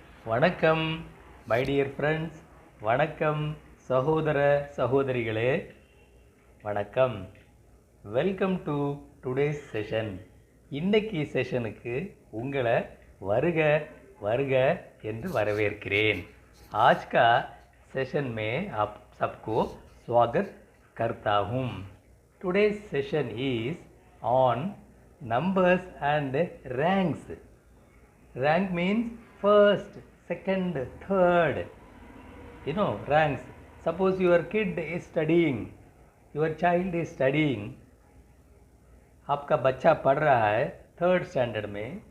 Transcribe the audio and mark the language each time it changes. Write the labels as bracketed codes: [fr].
[ta] வணக்கம் [en] my dear friends, [ta] வணக்கம் சகோதர சகோதரிகளே, வணக்கம். [en] Welcome to today's session. [ta] இன்னைக்கு செஷனுக்கு உங்களை வருக வருக என்று வரவேற்கிறேன். [hi] आज का सेशन में आप सबको स्वागत करता हूँ. [en] Today's session is on numbers and ranks. Rank means first, second, third. You know, ranks. Suppose your kid is studying, your child is studying. [hi] आपका बच्चा पढ़ रहा है थर्ड स्टैंडर्ड में.